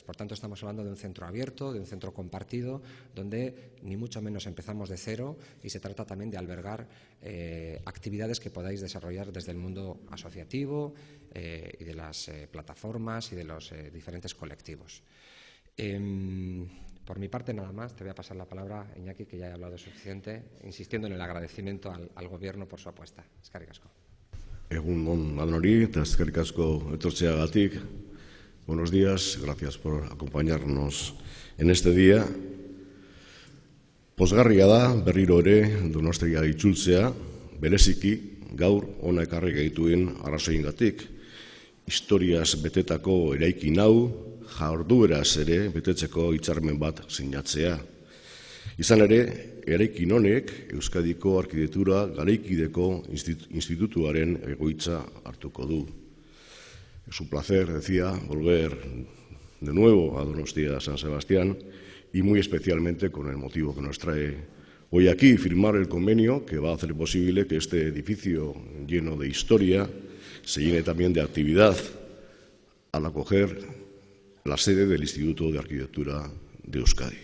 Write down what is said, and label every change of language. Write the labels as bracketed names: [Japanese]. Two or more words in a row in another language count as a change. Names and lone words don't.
[Spanish] Por tanto, estamos hablando de un centro abierto, de un centro compartido, donde ni mucho menos empezamos de cero, y se trata también de albergar actividades que podáis desarrollar desde el mundo asociativo y de las plataformas y de los diferentes colectivos. Por mi parte, nada más. Te voy a pasar la palabra, Iñaki, que ya he hablado suficiente, insistiendo en el agradecimiento al Gobierno por su apuesta. [Basque] Eskerrik asko. Egun on danori, eta eskerrik asko etortzeagatik. [Spanish] Buenos días, gracias por acompañarnos en este día. [Basque] Pozgarria da berriro ere Donostia itzultzea, bereziki gaur hona ekarri gaituen arrazoiengatik. Historiaz betetako eraikin hau, jardueraz ere betetzeko hitzarmen bat sinatzea. Izan ere, eraikin honek Euskadiko Arkitektura Garaikideko Institutuaren egoitza hartuko du. [Spanish] Es un placer, decía, volver de nuevo a Donostia San Sebastián, y muy especialmente con el motivo que nos trae Hoy aquí firmar el convenio que va a hacer posible que este edificio lleno de historia se llene también de actividad al acoger la sede del Instituto de Arquitectura de Euskadi.